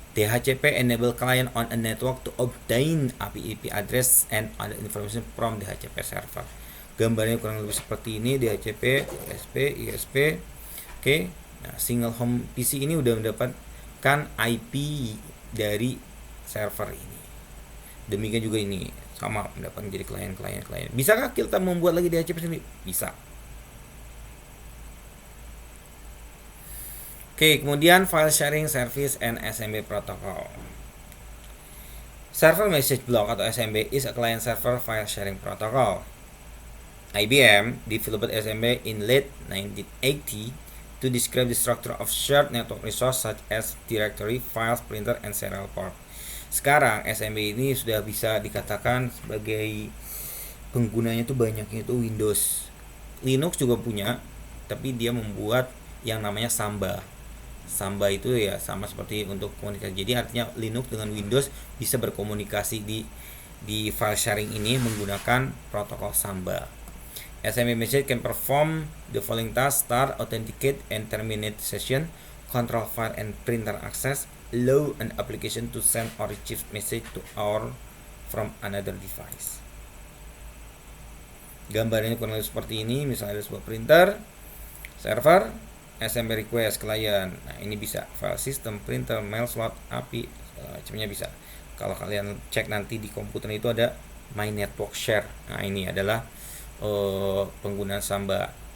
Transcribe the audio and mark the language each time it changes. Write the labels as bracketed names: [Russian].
[English] DHCP enable client on a network to obtain IP address and other information from DHCP server. [Indonesian] Gambarnya kurang lebih seperti ini, DHCP, ISP. Oke. Nah, single home PC ini udah mendapatkan IP dari server ini. Demikian juga ini sama mendapatkan jadi klien. Bisakah kita membuat lagi DHCP sendiri? Bisa. Oke, kemudian file sharing service and SMB protocol. [English] Server message block atau SMB is a client server file sharing protocol. IBM developed SMB in late 1980 to describe the structure of shared network resource such as directory, files, printer, and serial port. [Indonesian] Sekarang SMB ini sudah bisa dikatakan sebagai penggunanya itu banyaknya itu Windows. Linux juga punya, tapi dia membuat yang namanya Samba. Samba itu ya sama seperti untuk komunikasi. Jadi artinya Linux dengan Windows bisa berkomunikasi di file sharing ini menggunakan protokol Samba. [English] SMB message can perform the following tasks: start, authenticate, and terminate session, control file and printer access, allow an application to send or receive message to or from another device. [Indonesian] Gambarnya kurang lebih seperti ini. Misalnya ada sebuah printer, server, SMB request client. Nah, ini bisa file system, printer, mail slot, API, segala macamnya bisa. Kalau kalian cek nanti di komputer itu ada my network share. Nah, ini adalah penggunaan Samba.